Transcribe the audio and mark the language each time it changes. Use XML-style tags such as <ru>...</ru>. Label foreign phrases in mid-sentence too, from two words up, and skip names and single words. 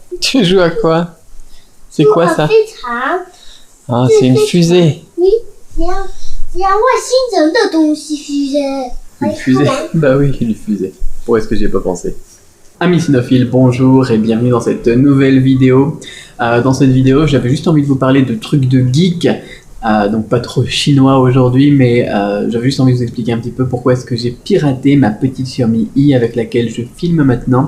<fr>Tu joues à quoi? C'est quoi ça?</fr> <zh>飞船，</zh> <fr>Ah, c'est une fusée. Oui, c'est un</fr> <zh>外星人的东西</zh> <fr>fusée. Une fusée? Bah oui, une fusée. Pourquoi est-ce que j'y ai pas pensé? Amis cinéphiles, bonjour et bienvenue dans cette nouvelle vidéo. Dans cette vidéo, j'avais juste envie de vous parler de trucs de geek. Donc pas trop chinois aujourd'hui, mais j'avais juste envie de vous expliquer un petit peu pourquoi est-ce que j'ai piraté ma petite Xiaomi i avec laquelle je filme maintenant.</fr>